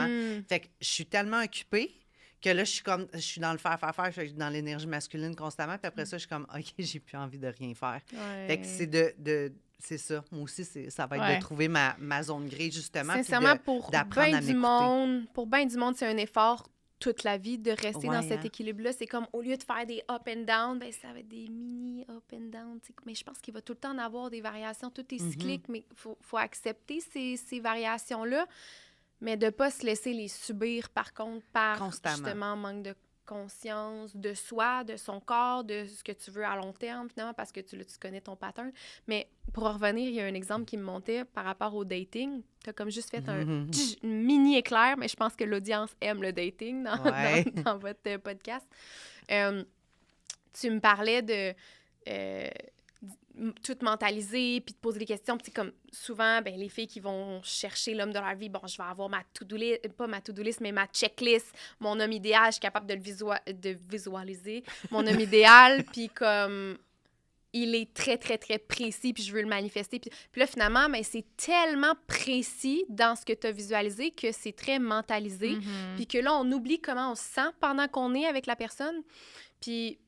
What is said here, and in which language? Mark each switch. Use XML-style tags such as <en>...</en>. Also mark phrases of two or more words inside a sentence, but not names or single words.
<fr>Fait que je suis tellement occupée que là, je suis dans le faire, je suis dans l'énergie masculine constamment, puis après ça, je suis comme, OK, j'ai plus envie de rien faire. Fait que c'est c'est ça. Moi aussi, ça va être de trouver ma zone grise, justement. Sincèrement, pour bien du monde, c'est un effort toute la vie de rester dans cet équilibre-là. C'est comme, au lieu de faire des</fr> <en>up and down,</en> <fr>ben ça va être des mini</fr> <en>up and down.</en> <fr>T'sais. Mais je pense qu'il va tout le temps en avoir des variations. Tout est cyclique, mais il faut accepter ces variations-là, mais de ne pas se laisser les subir, par contre, par justement manque de conscience de soi, de son corps, de ce que tu veux à long terme, finalement, parce que tu connais ton pattern. Mais pour en revenir, il y a un exemple qui me montait par rapport au dating. Tu as comme juste fait un mini éclair, mais je pense que l'audience aime le dating dans votre podcast. Tu me parlais de tout mentaliser, puis de poser des questions. Puis comme souvent, ben, les filles qui vont chercher l'homme de leur vie, bon, je vais avoir ma</fr> <en>to-do list,</en> <fr>pas ma</fr> <en>to-do list,</en> <fr>mais ma checklist, mon homme idéal, je suis capable de visualiser mon homme idéal, puis comme il est très, très, très précis, puis je veux le manifester. Puis là, finalement, ben, c'est tellement précis dans ce que tu as visualisé que c'est très mentalisé, puis que là, on oublie comment on se sent pendant qu'on est avec la personne.</fr>